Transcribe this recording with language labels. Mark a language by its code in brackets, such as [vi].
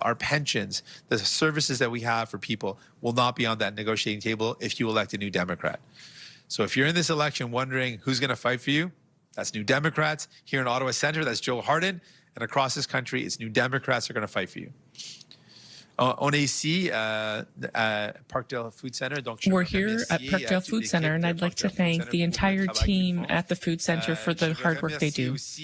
[en] Our pensions, the services that we have for people will not be on that negotiating table if you elect a New Democrat. So if you're in this election wondering who's going to fight for you, that's New Democrats. Here in Ottawa Centre, that's Joe Hardin. And across this country, it's New Democrats are going to fight for you. [fr] On est ici à Parkdale Food Center. [en] We're here at Parkdale Food Center, and I'd like to thank the entire team at the Food Center for the hard work they do.